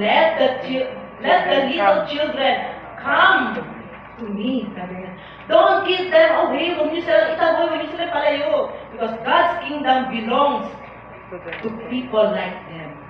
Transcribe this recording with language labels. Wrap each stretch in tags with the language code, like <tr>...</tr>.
<en>Let the little children come to me.</en> <tl>Sabi niya,</tl> <en>don't give them away.</en> <tl>Huwag niyo silang itaboy, huwag niyo silang palayo.</tl> <en>Because God's kingdom belongs to people like them.</en>